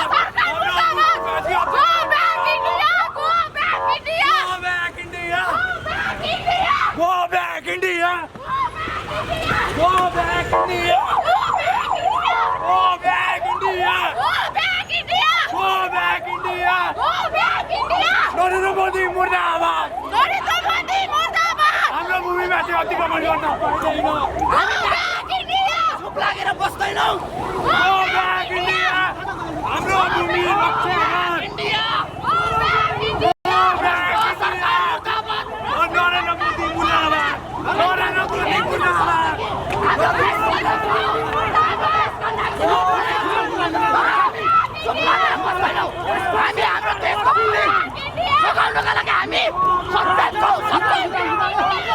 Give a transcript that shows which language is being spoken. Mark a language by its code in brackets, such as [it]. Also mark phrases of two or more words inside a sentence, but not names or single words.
[en] go back India, go back India, go back India, go back India, go back India, go back India, go back India. [ne] नरेन्द्र मोदी मुर्दाबाद, नरेन्द्र मोदी मुर्दाबाद। हाम्रो भूमिमाथि अतिक्रमण गर्न पाइँदैन, चुप लागेर बस्दैनौ। [en] go back India, [ne] हाम्रो भूमि रक्षा गर। इन्डिया, [en] go back India, [ne] नरेन्द्र मोदी मुर्दाबाद, नरेन्द्र मोदी मुर्दाबाद। हामी हाम्रो देशको भूमि जोगाउनका लागि हामी सत्य छौँ, सत्य।